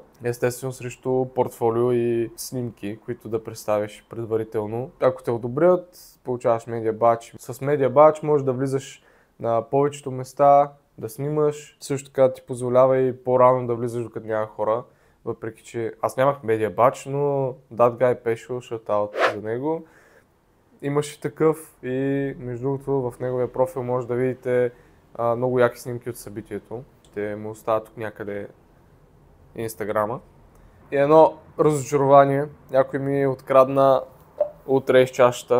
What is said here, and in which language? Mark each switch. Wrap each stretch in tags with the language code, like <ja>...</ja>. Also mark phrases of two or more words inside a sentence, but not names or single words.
<bg>Естествено срещу портфолио и снимки, които да представиш предварително. Ако те одобрят, получаваш</bg> <en>media badge.</en> <bg>С</bg> <en>media badge</en> <bg>можеш да влизаш на повечето места, да снимаш. Също така ти позволява и по-рано да влизаш, докато няма хора. Въпреки че аз нямах</bg> <en>media badge,</en> <bg>но</bg> <en>that guy Pesho, shoutout</en> <bg>за него. Имаше такъв и между другото в неговия профил може да видите много яки снимки от събитието. Ще му оставя тук някъде инстаграма. И едно разочарование, някой ми открадна Road Race чашата.</bg>